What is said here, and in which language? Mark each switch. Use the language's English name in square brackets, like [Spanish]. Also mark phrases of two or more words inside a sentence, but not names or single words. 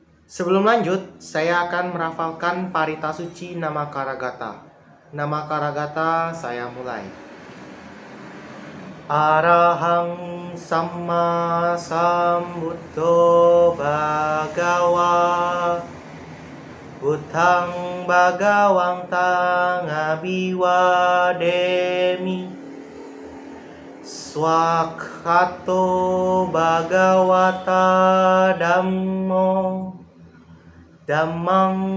[Indonesian] Sebelum lanjut, saya akan merafalkan parita suci Namakaragata. Namakaragata saya mulai. [Pali] Arahang Samma Sambuddho Bhagawa Buddhang Bhagawang Tang Abiwademi Swakhato Bhagawata Dhammo Dhammang